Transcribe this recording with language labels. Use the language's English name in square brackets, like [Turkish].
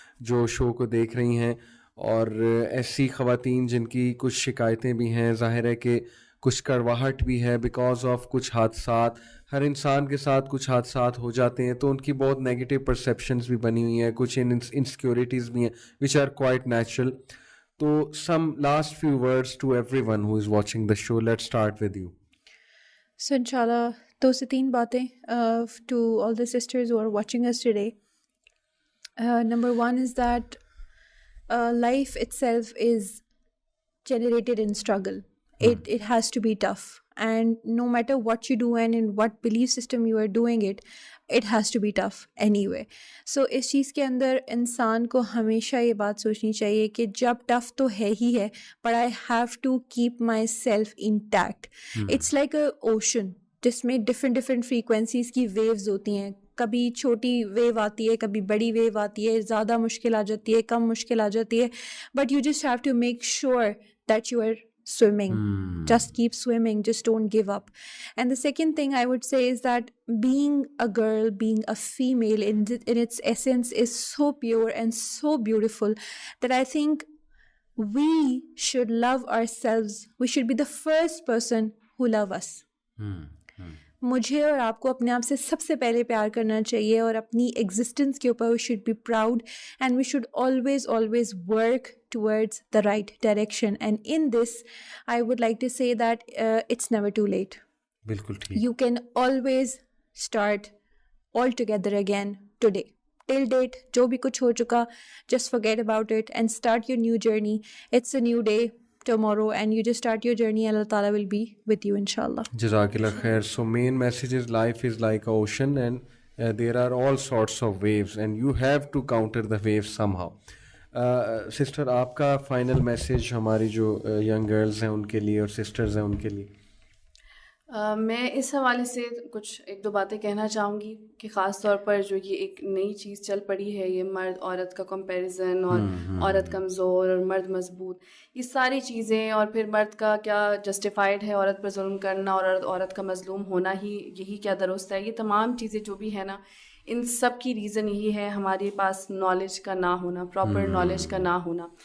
[Urdu] جو شو کو دیکھ رہی ہیں, اور ایسی خواتین جن کی کچھ شکایتیں بھی ہیں, ظاہر ہے کہ کچھ کڑواہٹ بھی ہے بیکاز آف کچھ حادثات, ہر انسان کے ساتھ کچھ حادثات ہو جاتے ہیں تو ان کی بہت نیگیٹو پرسیپشنز بھی بنی ہوئی ہیں, کچھ انسیکیورٹیز بھی ہیں [English] Which are quite natural. تو some last few words to everyone who is watching the show. Let's start with you. So انشاءاللہ 2 سے 3 باتیں to all the sisters who are watching اس today. Number 1 is that life itself is generated in struggle. It has to be tough, and no matter what you do and in what belief system you are doing it has to be tough anyway. [Urdu] So اس چیز کے اندر انسان کو ہمیشہ یہ بات سوچنی چاہیے کہ جب ٹف تو ہے ہی ہے, [English] but I have to keep myself intact. It's like a ocean جس میں different frequencies کی waves ہوتی ہیں. [Urdu] کبھی چھوٹی ویو آتی ہے, کبھی بڑی ویو آتی ہے, زیادہ مشکل آ جاتی ہے, کم مشکل آ جاتی ہے, [English] But you just have to make sure that you are swimming. Just keep swimming, just don't give up. And the second thing I would say is that being a girl, being a female in its essence is so pure and so beautiful that I think we should love ourselves. We should be the first person who love us. [Urdu] مجھے اور آپ کو اپنے آپ سے سب سے پہلے پیار کرنا چاہیے, اور اپنی ایگزسٹنس کے اوپر [English] We should be proud and we should always work towards the right direction. And in this I would like to say that it's never too late. [Urdu] بالکل ٹھیک. [English] You can always start all together again today. Till date [Urdu] جو بھی کچھ ہو چکا, [English] Just forget about it and start your new journey. It's a new day tomorrow and you just start your journey and Allah Ta'ala will be with you inshallah. [Arabic] Jazakallah khair. [English] So main message is life is like an ocean and there are all sorts of waves and you have to counter the waves somehow. [Urdu] Sister, آپ کا final message ہماری جو young girls ہیں ان کے لیے اور sisters ہیں ان کے لیے. میں اس حوالے سے کچھ 1-2 باتیں کہنا چاہوں گی کہ خاص طور پر جو یہ ایک نئی چیز چل پڑی ہے, یہ مرد عورت کا کمپیریزن اور عورت کمزور اور مرد مضبوط, یہ ساری چیزیں, اور پھر مرد کا کیا جسٹیفائڈ ہے عورت پر ظلم کرنا اور عورت کا مظلوم ہونا ہی یہی کیا درست ہے, یہ تمام چیزیں جو بھی ہے نا, ان سب کی ریزن یہی ہے ہمارے پاس نالج کا نہ ہونا, پراپر نالج کا نہ ہونا.